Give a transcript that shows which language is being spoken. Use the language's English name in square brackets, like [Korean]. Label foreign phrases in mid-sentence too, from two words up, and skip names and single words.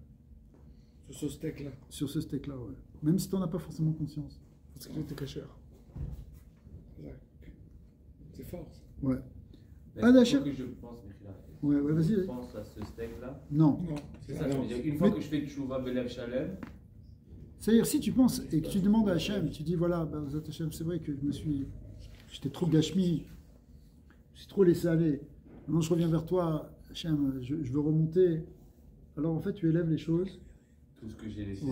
[French] Sur ce steak-là. Sur ce steak-là, ouais. Même si tu n'en as pas forcément conscience. Parce qu'il était caché. C'est fort. Ça. Ouais. Ah, d'accord. Que je pense, ouais, vas-y. Je pense à ce steak-là. Non. C'est ça, je veux dire. Une fois que je fais [Hebrew] תשובה בלב שלם. [French] C'est-à-dire, si tu penses et que tu demandes à Hachem, tu dis voilà, bah, Hachem, c'est vrai que j'étais trop gashmi, je suis trop laissé aller. Maintenant, je reviens vers toi, Hachem, je veux remonter. Alors, en fait, tu élèves les choses. Tout ce que j'ai laissé.